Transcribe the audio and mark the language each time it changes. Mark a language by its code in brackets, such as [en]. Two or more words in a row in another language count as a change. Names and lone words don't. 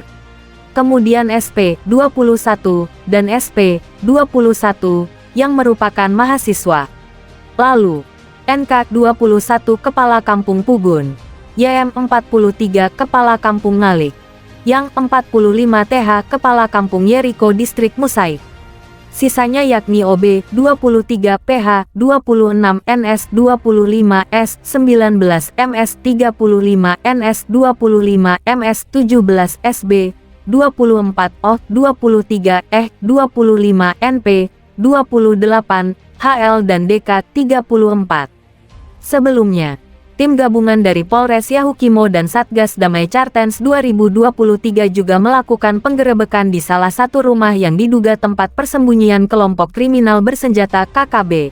[id] Kemudian SP 21 dan SP 21 yang merupakan mahasiswa. Lalu NK 21 kepala kampung Pugun, YM 43 kepala kampung Ngalik, yang 45 TH kepala kampung Yeriko distrik Musaik. Sisanya yakni OB 23 PH 26 NS 25 S 19 MS 35 NS 25 MS 17 SB 24 O 23 25 NP 28 HL dan DK 34. Sebelumnya, tim gabungan dari Polres Yahukimo dan Satgas Damai Cartens 2023 juga melakukan penggerebekan di salah satu rumah yang diduga tempat persembunyian kelompok kriminal bersenjata KKB.